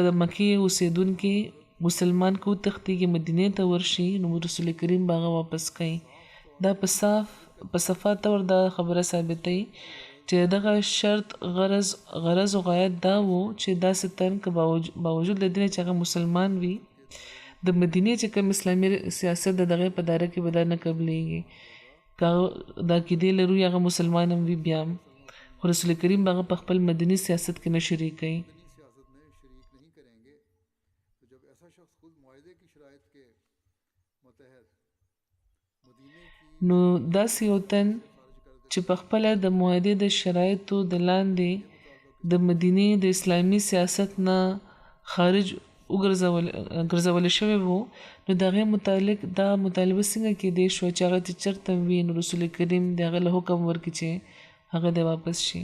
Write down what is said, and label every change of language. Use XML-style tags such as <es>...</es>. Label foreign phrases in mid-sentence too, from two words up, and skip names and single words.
<ps>د مکې اوسېدونکي مسلمان که وتښتېږي مدینې ته ورشي نو رسول کریم به هغه واپس کوي دا په صفا طور دا خبره ثابتوي چې دغه شرط غرض او غایت دا و چې داسې تن که باوجود له دې چې هغه مسلمان وي د مدینې چې کوم اسلامي سیاست د دغې په دایره کې به دا نه قبلیږي دا کېدې لرو یا هغه مسلمان هم وي بیا هم خو رسول کریم به هغه په خپل مدني سیاست کې نه شریکوي.</ps> <ur>سیاست میں شریک نہیں کریں گے تو جب ایسا شخص خود معاہدے کی شرائط کے متحد مدینے کی</ur> <ps>نو داسې یو تن چې په خپله د معاهدې د شرایطو د لاندې د مدینې د اسلامي سیاست نه خارج ګرځول شوی وو نو د هغې متعلق دا مطالبه څنګه کېدی شوه چې هغه چې چېرته وي نو رسول کریم د هغه له حکم ورکړي چې هغه د واپس شي.</ps>